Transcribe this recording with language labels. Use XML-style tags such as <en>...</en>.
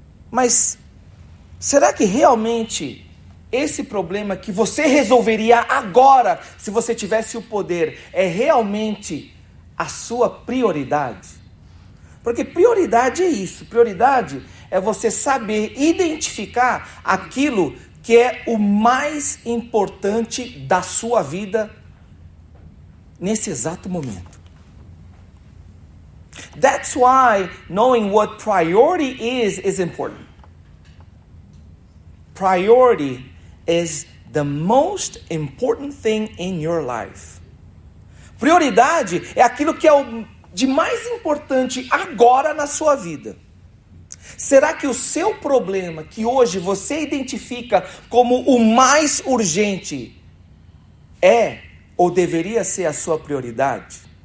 <pt>Mas será que realmente esse problema que você resolveria agora, se você tivesse o poder, é realmente a sua prioridade? Porque prioridade é isso. Prioridade é você saber identificar aquilo que é o mais importante da sua vida nesse exato momento.</pt> <en>That's why knowing what priority is important. Priority is the most important thing in your life.</en> <pt>Prioridade é aquilo que é o de mais importante agora na sua vida. Será que o seu problema, que hoje você identifica como o mais urgente, é ou deveria ser a sua prioridade?</pt>